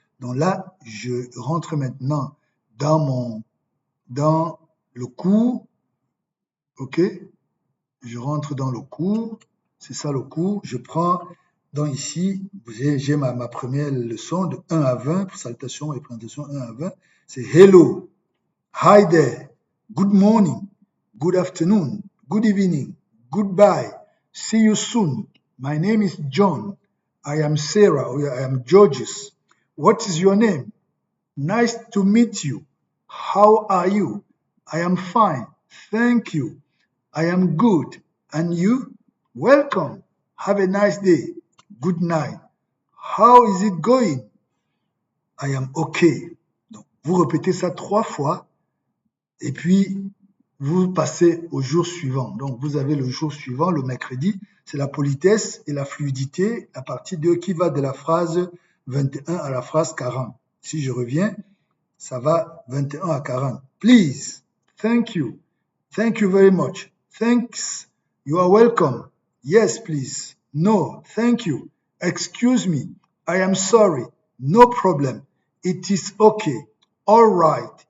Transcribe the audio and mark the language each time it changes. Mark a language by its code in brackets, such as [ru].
[fr] Donc là, je rentre maintenant dans le cours, ok? Je rentre dans le cours, c'est ça le cours. Je prends, donc ici, j'ai ma première leçon de 1 à 20, pour salutation et présentation 1 à 20. C'est [en] hello, hi there, good morning, good afternoon, good evening, goodbye, see you soon. My name is John. I am Sarah, or I am Georges. What is your name? Nice to meet you. How are you? I am fine. Thank you. I am good. And you? Welcome. Have a nice day. Good night. How is it going? I am okay. [fr] Donc, vous répétez ça 3 fois et puis vous passez au jour suivant. Donc, vous avez le jour suivant, le mercredi, c'est la politesse et la fluidité, la partie 2 qui va de la phrase 21 à la phrase 40. Si je reviens, ça va 21 à 40. [en] Please, thank you very much. Thanks, you are welcome. Yes, please. No, thank you. Excuse me, I am sorry. No problem. It is okay. All right.